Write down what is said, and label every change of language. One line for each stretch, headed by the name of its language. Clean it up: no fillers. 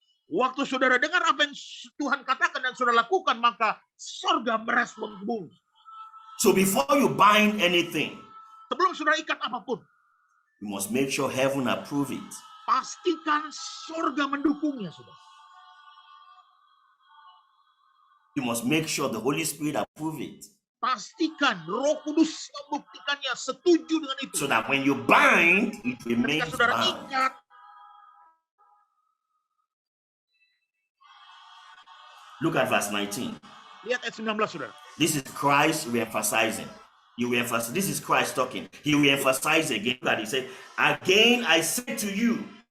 Indonesian: Waktu saudara dengar apa yang Tuhan katakan dan saudara lakukan, maka sorga merespon bumi.
English: So before you bind anything,
Indonesian: sebelum saudara ikat apapun,
English: you must make sure heaven approve it.
Indonesian: pastikan sorga mendukungnya, saudara.
English: You must make sure the Holy Spirit approve it.
Indonesian: Pastikan Roh Kudus membuktikannya, setuju dengan itu.
English: So that when you bind, it remains
Indonesian: Ketika saudara
English: bound.
Indonesian: ikat,
English: Look at verse 19.
Indonesian: lihat ayat 19, saudara.
English: This is Christ re-emphasizing. This is Christ talking. He re-emphasized again that he said, again I say to you,